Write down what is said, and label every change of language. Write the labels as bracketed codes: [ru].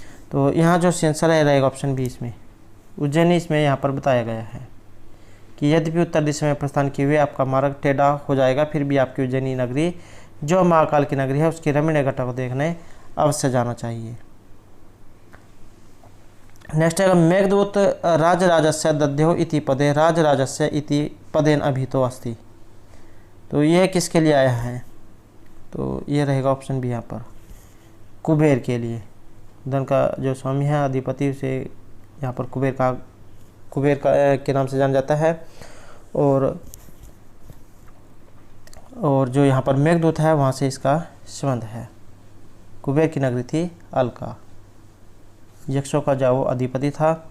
[hi] तो यहाँ जो आंसर है रहेगा ऑप्शन बी इसमें उज्जैनी। इसमें यहाँ पर बताया गया है कि यद्यपि उत्तर दिशा में प्रस्थान किए हुए आपका मार्ग टेढ़ा हो जाएगा, फिर भी आपकी उज्जैनी नगरी जो महाकाल की नगरी है उसकी रमणीय घटा को देखने अवश्य जाना चाहिए। नेक्स्ट है [sa] मेघदूत राजराजस्य दद्यो इति पदे राजराजस्य इति पदेन अभितो अस्ति। [hi] तो ये किसके लिए आया है? तो ये रहेगा ऑप्शन बी यहाँ पर कुबेर के लिए। धन का जो स्वामी है अधिपति उसे यहाँ पर कुबेर के नाम से जाना जाता है। और जो यहाँ पर मेघदूत है वहाँ से इसका संबंध है। कुबेर की नगरी थी अलका, यक्षों का जो वो अधिपति था।